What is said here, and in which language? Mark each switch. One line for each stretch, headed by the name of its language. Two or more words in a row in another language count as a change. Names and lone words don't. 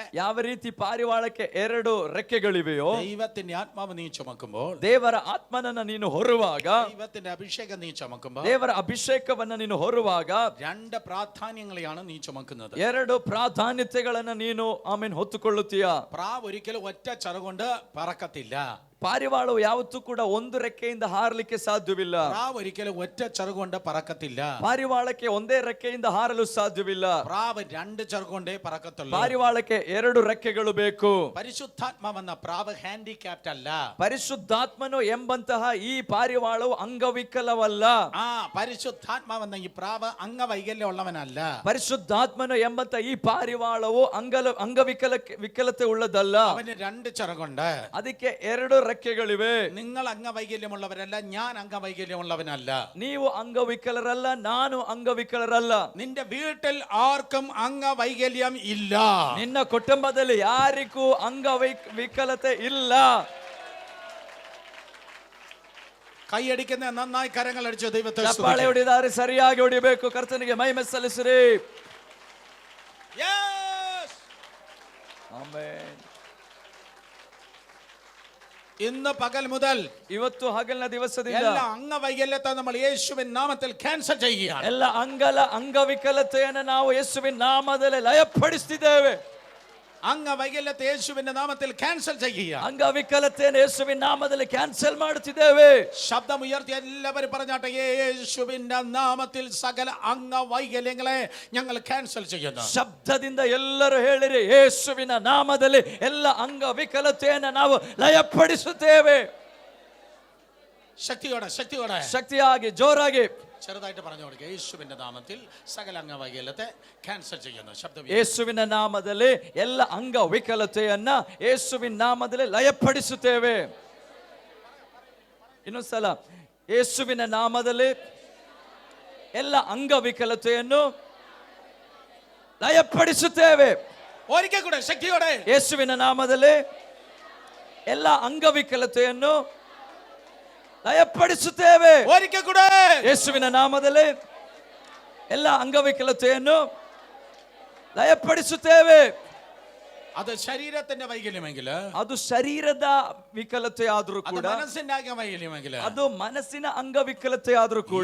Kannada: ಯಾವ ರೀತಿ ಪಾರಿವಾಳಕ್ಕೆ 2 ರೆಕ್ಕೆಗಳಿವೆಯೋ,
Malayalam: ദൈവത്തിന്റെ ആത്മാവ് നീ ചുമക്കുമ്പോൾ,
Kannada: ದೇವರ ಆತ್ಮನನ್ನ ನೀನು ಹೊರುವಾಗ,
Malayalam: ദൈവത്തിന്റെ അഭിഷേകം നീ ചുമക്കുമ്പോൾ,
Kannada: ದೇವರ ಅಭಿಷೇಕವನ್ನ ನೀನು ಹೊರುವಾಗ
Malayalam: 2 പ്രാധാന്യങ്ങളെയാണ് നീ ചുമക്കുന്നത്.
Kannada: 2 ಪ್ರಾಧಾನ್ಯತೆಗಳನ್ನ ನೀನು ಹೊತ್ತುಕೊಳ್ಳುತ್ತೀಯ.
Malayalam: പ്രാവ് ഒരിക്കലും ഒറ്റ ചിറകൊണ്ട് പറക്കത്തില്ല.
Kannada: ಪಾರಿವಾಳವು ಯಾವತ್ತೂ ಕೂಡ 1 ರೆಕ್ಕೆಯಿಂದ ಹಾರಲಿಕ್ಕೆ ಸಾಧ್ಯವಿಲ್ಲ.
Malayalam: പ്രാവ് ഒരിക്കലും ഒറ്റ ചിറകൊണ്ട് പറക്കത്തില്ല.
Kannada: ಪಾರಿವಾಳಕ್ಕೆ 1 ರೆಕ್ಕೆಯಿಂದ ಹಾರಲು ಸಾಧ್ಯವಿಲ್ಲ.
Malayalam: പ്രാവ് 2 ചിറകൊണ്ടേ പറക്കത്തുള്ളൂ.
Kannada: ಪಾರಿವಾಳಕ್ಕೆ 2 ರೆಕ್ಕೆಗಳು ಬೇಕು.
Malayalam: പരിശുദ്ധാത്മാവെന്ന പ്രാവ് ഹാൻഡിക്യാപ്റ്റ് അല്ല.
Kannada: ಪರಿಶುದ್ಧಾತ್ಮನು ಎಂಬಂತಹ ಈ ಪಾರಿವಾಳವು ಅಂಗವಿಕಲವಲ್ಲ.
Malayalam: പരിശുദ്ധാത്മാവെന്ന ഈ പ്രാവ് അംഗവൈകല്യം ഉള്ളവനല്ല.
Kannada: ಪರಿಶುದ್ಧಾತ್ಮನು ಎಂಬಂತ ಈ ಪಾರಿವಾಳವು ವಿಕಲತೆ ಉಳ್ಳದಲ್ಲ.
Malayalam: അവന് 2 ചിറകുണ്ട്.
Kannada: ಅದಕ್ಕೆ 2 ರೆಕ್ಕೆಗಳಿವೆ.
Malayalam: നിങ്ങൾ അംഗവൈകല്യമുള്ളവരല്ല, ഞാൻ അംഗവൈകല്യമുള്ളവനല്ല.
Kannada: ನೀವು ಅಂಗವಿಕಲರಲ್ಲ, ನಾನು ಅಂಗವಿಕಲರಲ್ಲ.
Malayalam: നിന്റെ വീട്ടിൽ ആർക്കും അംഗവൈകല്യം ഇല്ല.
Kannada: ನಿನ್ನ ಕುಟುಂಬದಲ್ಲಿ ಯಾರಿಗೂ ಅಂಗವಿಕಲತೆ ಇಲ್ಲ.
Malayalam: കൈയടിക്കുന്ന നന്നായി കരങ്ങൾ അടിച്ച് ദൈവത്തെ
Kannada: ಚಪ್ಪಾಳೆ ಹೊಡಿದಾರೆ, ಸರಿಯಾಗಿ ಹೊಡಿಬೇಕು. ಕರ್ತನಿಗೆ ಮಹಿಮೆ ಸಲ್ಲಿಸಿರಿ. ಆಮೆನ್.
Malayalam: ഇന്ന് പകൽ മുതൽ
Kannada: ಇವತ್ತು ಹಗಲಿನ ದಿವಸದಿಂದ
Malayalam: എല്ലാ അംഗവൈകല്യത്തെ നമ്മൾ യേശുവിൻ നാമത്തിൽ ക്യാൻസൽ ചെയ്യുകയാണ്.
Kannada: ಎಲ್ಲ ಅಂಗವಿಕಲತೆಯನ್ನು ನಾವು ಯೇಸುವಿನ ನಾಮದಲ್ಲಿ ಲಯಪಡಿಸುತ್ತಿದ್ದೇವೆ.
Malayalam: അംഗവൈകല്യത്തെ യേശുവിന്റെ നാമത്തിൽ ക്യാൻസൽ ചെയ്യുക.
Kannada: ಅಂಗವಿಕಲತೆಯನ್ನು ಯೇಸುವಿನ ನಾಮದಲ್ಲಿ ಕ್ಯಾನ್ಸಲ್ ಮಾಡುತ್ತಿದ್ದೇವೆ.
Malayalam: ശബ്ദം ഉയർത്തി എല്ലാവരും പറഞ്ഞാട്ടെ, യേശുവിന്റെ നാമത്തിൽ സകല അംഗവൈകല്യങ്ങളെ ഞങ്ങൾ ക്യാൻസൽ ചെയ്യുന്നു.
Kannada: ಶಬ್ದದಿಂದ ಎಲ್ಲರೂ ಹೇಳಿರಿ, ಯೇಸುವಿನ ನಾಮದಲ್ಲಿ ಎಲ್ಲ ಅಂಗವಿಕಲತೆಯನ್ನು ನಾವು ಲಯಪಡಿಸುತ್ತೇವೆ. ಶಕ್ತಿಯಾಗಿ ಜೋರಾಗಿ
Malayalam: ചെറുതായിട്ട് പറഞ്ഞു കൊടുക്കുക. യേശുവിന്റെ നാമത്തിൽ സകല അംഗവൈകല്യത്തെ ക്യാൻസൽ ചെയ്യുന്നു. ശബ്ദം
Kannada: ಯೇಸುವಿನ ನಾಮದಲ್ಲಿ ಎಲ್ಲ ಅಂಗವಿಕಲತೆಯನ್ನ ಯೇಸುವಿನ ನಾಮದಲ್ಲಿ ಲಯಪಡಿಸುತ್ತೇವೆ. ಇನ್ನೊಂದ್ಸಲ, ಯೇಸುವಿನ ನಾಮದಲ್ಲಿ ಎಲ್ಲ ಅಂಗವಿಕಲತೆಯನ್ನು ಲಯಪಡಿಸುತ್ತೇವೆ.
Malayalam: ഒരിക്കൽ കൂടെ ശക്തിയോടെ,
Kannada: ಯೇಸುವಿನ ನಾಮದಲ್ಲಿ ಎಲ್ಲ ಅಂಗವಿಕಲತೆಯನ್ನು ಲಯಪಡಿಸುತ್ತೇವೆ.
Malayalam: ഒരിക്കൽ കൂടെ
Kannada: ಯೇಸುವಿನ ನಾಮದಲ್ಲಿ ಎಲ್ಲ ಅಂಗವಿಕಲತೆಯನ್ನು ಲಯಪಡಿಸುತ್ತೇವೆ.
Malayalam: അത് ശരീരത്തിന്റെ വൈകല്യമെങ്കിൽ,
Kannada: ಅದು ಶರೀರದ ವಿಕಲತೆ ಆದ್ರೂ ಕೂಡ,
Malayalam: മനസ്സിന്റെ അംഗവൈകല്യമെങ്കിൽ,
Kannada: ಅದು ಮನಸ್ಸಿನ ಅಂಗವಿಕಲತೆ ಆದ್ರೂ ಕೂಡ,